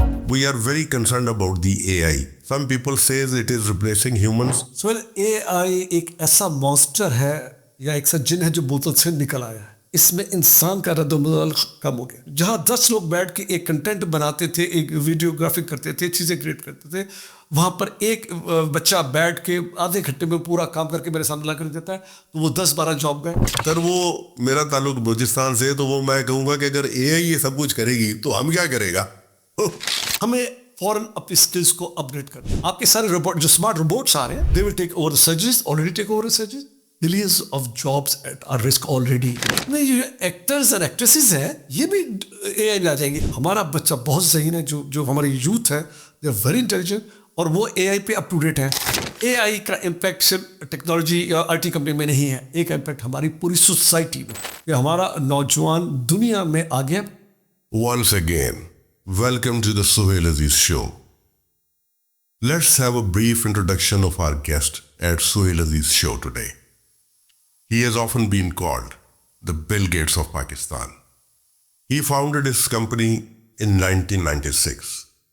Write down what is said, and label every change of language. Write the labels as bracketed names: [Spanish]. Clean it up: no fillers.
[English] we are very concerned about the AI. Some people says it is replacing humans. [Hindi] So AI एक ऐसा monster है या एक ऐसा जिन है जो बोतल से निकल आया है. इसमें इंसान का रद्द-ओ-बदल कम हो गया. जहाँ 10 लोग बैठ के एक कंटेंट बनाते थे, एक वीडियोग्राफिक करते थे, चीज़ें क्रिएट करते थे, वहाँ पर एक बच्चा बैठ के आधे घंटे में पूरा काम करके मेरे सामने ला कर देता है, तो वो 10-12 जॉब गए. सर वो मेरा ताल्लुक बलूचिस्तान से, तो वो मैं कहूँगा कि अगर AI ये सब कुछ करेगी तो हम क्या करेगा. हमें फौरन अपनी स्किल्स को अपग्रेड करना. आपके सारे रोबोट जो स्मार्ट रोबोट्स आ रहे हैं, [English] they will take over the surgeries, [Hindi] already take over the surgeries. [English] Millions of jobs at our risk already. [Hindi] नहीं, ये एक्टर्स और एक्ट्रेसेस हैं, ये भी AI में आ जाएंगे. हमारा बच्चा बहुत ज़हीन है, जो हमारी यूथ है, [English] they are very intelligent [Hindi] और वो AI पे अप टू डेट है. AI का इम्पैक्ट सिर्फ टेक्नोलॉजी या IT कंपनी में नहीं है, एक इम्पैक्ट हमारी पूरी सोसाइटी में. कि हमारा नौजवान दुनिया में आ गया. [English] Once again, welcome to the Suhail Aziz show. Let's have a brief introduction of our guest at Suhail Aziz show today. He has often been called the Bill Gates of Pakistan. He founded his company in 1996.